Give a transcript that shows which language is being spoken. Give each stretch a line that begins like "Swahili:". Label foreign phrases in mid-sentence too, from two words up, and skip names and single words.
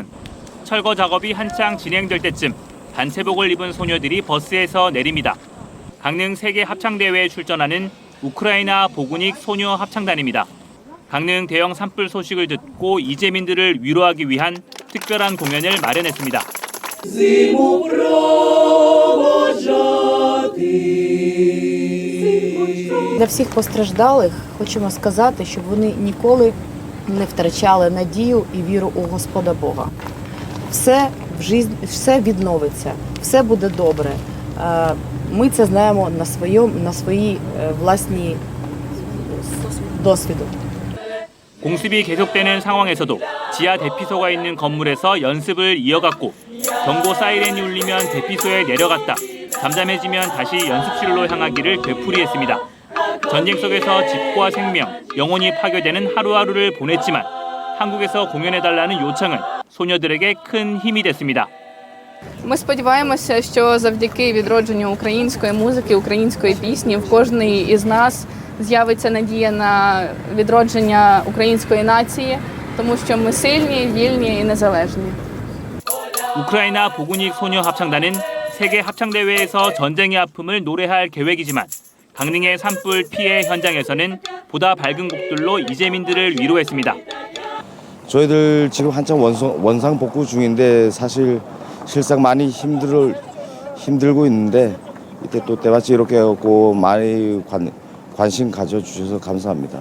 Korean: 철거 작업이 한창 진행될 때쯤 단체복을 입은 소녀들이 버스에서 내립니다. 강릉 세계 합창대회에 출전하는 우크라이나 보그닉 소녀 합창단입니다. 강릉 대형 산불 소식을 듣고 이재민들을 위로하기 위한 특별한 공연을 마련했습니다.
Ukrainian: Для всіх постраждалих хочемо сказати, щоб вони ніколи не втрачали надію і віру у Господа Бога. Все відновиться, все буде добре. Ми це знаємо на своїй власній досвіду.
Korean: 공습이 계속되는 상황에서도 지하 대피소가 있는 건물에서 연습을 이어갔고 경고 사이렌이 울리면 대피소에 내려갔다. 잠잠해지면 다시 연습실로 향하기를 되풀이했습니다. 전쟁 속에서 집과 생명, 영혼이 파괴되는 하루하루를 보냈지만 한국에서 공연해달라는 요청은 소녀들에게 큰 힘이 됐습니다.
Ukrainian: Ми сподіваємося, що завдяки відродженню української музики, української пісні в кожній із нас з'явиться надія на відродження української нації, тому що ми сильні, вільні і незалежні.
Korean: 우크라이나 보그닉 소녀 합창단은 세계 합창대회에서 전쟁의 아픔을 노래할 계획이지만 강릉의 산불 피해 현장에서는 보다 밝은 곡들로 이재민들을 위로했습니다. 저희들 지금 한창 원상 복구 중인데 사실 실상 많이 힘들고 있는데 이때 또 때마침 이렇게 해갖고 많이 관심 가져주셔서 감사합니다.